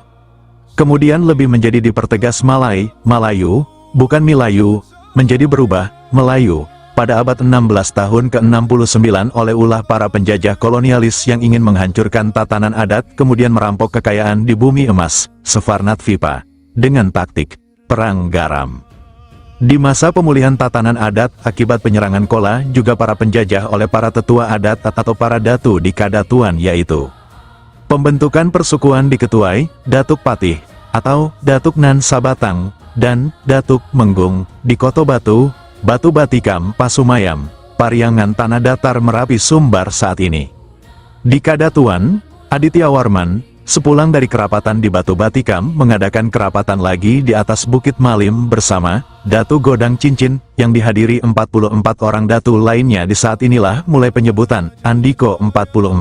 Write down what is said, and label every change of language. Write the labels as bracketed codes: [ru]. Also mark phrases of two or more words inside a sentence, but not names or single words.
[id] Kemudian lebih menjadi dipertegas Malay, Malayu, bukan Milayu, menjadi berubah Melayu pada abad 16 tahun ke-69 oleh ulah para penjajah kolonialis yang ingin menghancurkan tatanan adat kemudian merampok kekayaan di bumi emas, Savarnatvipa, dengan taktik perang garam. Di masa pemulihan tatanan adat akibat penyerangan Kola, juga para penjajah oleh para tetua adat atau para datu di Kadatuan, yaitu pembentukan persukuan diketuai Datuk Patih atau Datuk Nan Sabatang dan Datuk Menggung di Koto Batu, Batu Batikam, Pasumayam, Pariangan, Tanah Datar, Merapi, Sumbar saat ini. Di Kadatuan, Aditya Warman sepulang dari kerapatan di Batu Batikam mengadakan kerapatan lagi di atas Bukit Malim bersama Datu Godang Cincin yang dihadiri 44 orang datu lainnya. Di saat inilah mulai penyebutan Andiko 44.